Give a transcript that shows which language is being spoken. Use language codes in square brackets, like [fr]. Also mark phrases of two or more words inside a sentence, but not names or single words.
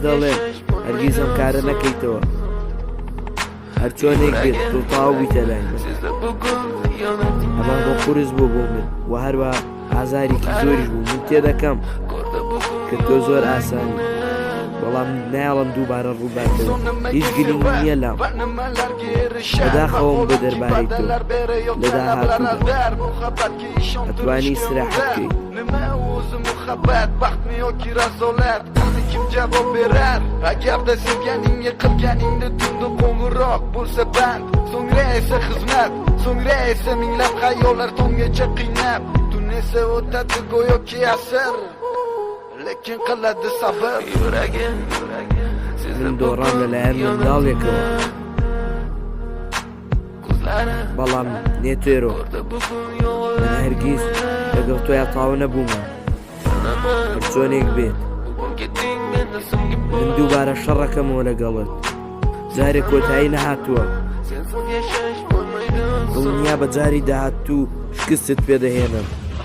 [ckb] دەڵێم هەرگیز ئەم کارە نەکەیتەوە هەر چۆنێک بێت تۆ تاو بیتە لای من ئەمە بۆ قورس بوو بۆ من و هەروە ئازارێکی زۆریش بوو من تێدەکەم کە تۆ زۆر ئاسانی بەڵام نایڵم دووبارە ڕووباتەوە هیچ گرنگ نییە لام بەداخەوەم بە دەربارەی تۆ لە داهاتوودا ئەتوانی استراحەت بکەیت [uz] Agar da sevganingga qilganingni tunda qo'ng'iroq bo'lsa band so'ngra esa xizmat so'ngra esa minglab xayollar tonggacha qiynab tun esa o'tadi go'yoki asr lekin qiladi sabr yuragim [ckb] من دۆڕام لەلایەن منداڵێکەوە بەڵام نێتێرۆ من هەرگیز لەگەڵ تۆیا تاو نەبوومە هەر چۆنێک بێت من دووبارە شەڕەکەمەوە لەگەڵت جارێک کۆتایی نەهاتووە دڵنیا بە جاری داهاتوو شکستت پێدەهێنم